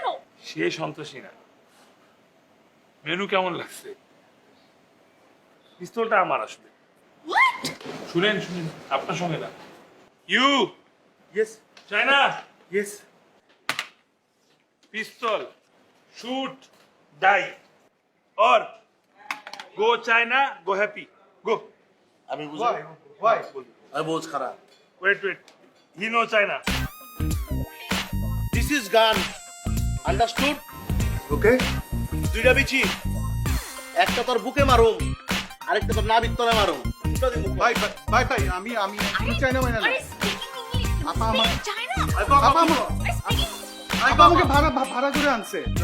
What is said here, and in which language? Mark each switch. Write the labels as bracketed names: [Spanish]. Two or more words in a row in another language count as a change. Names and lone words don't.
[Bangla] সে সন্ত্রাসী না। মেনু কেমন লাগছে? পিস্তলটা আমার আসবে। হোয়াট? শুনেন শুনেন, আপনার সঙ্গে না। ইউ ইয়েস চায়না ইয়েস। [English] pistol, shoot, die, और go China go happy go. [Bangla] আমি বুঝলাম। আমি বোঝ খারাপ। [English] wait wait, he no China. this is gun, understood? [Bangla] ওকে, দুইটা বিচি, একটা তোর বুকে মারুম, আরেকটা তোর নাভির তলে মারুম। দুটো দিন ভাই ভাই ভাই, আমি আমি চাই না মাইনা না। আরে [English] speaking English, [Bangla] আপা আমার- চায়না। আপা আমার আপা আমাকে ভাড়া করে আনছে।